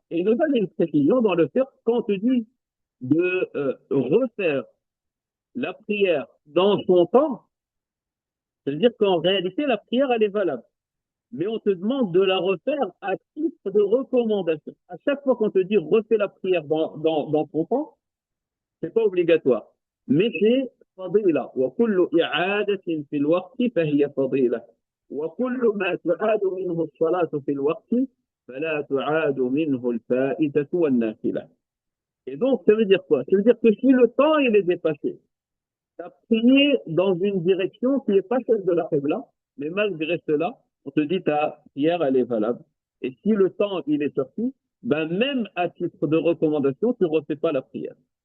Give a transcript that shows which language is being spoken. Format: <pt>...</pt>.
<fr>Et il nous donne une précision dans le fait quand on te dit de refaire la prière dans son temps, c'est-à-dire qu'en réalité, la prière, elle est valable. Mais on te demande de la refaire à titre de recommandation. À chaque fois qu'on te dit refais la prière dans ton temps, c'est pas obligatoire. Mais c'est</fr> <ar>فضيلة وكل إعادة في الوقت فهي فضيلة وكل ما تعاد منه الصلاة في الوقت فلا تعاد منه الفائدة والنافلة.</ar> <fr>Et donc, ça veut dire quoi? Ça veut dire que si le temps il est dépassé, tu as prié dans une direction qui n'est pas celle de la Qibla, mais malgré cela, on te dit ta prière elle est valable. Et si le temps il est sorti, ben même à titre de recommandation, tu ne refais pas la prière.</fr>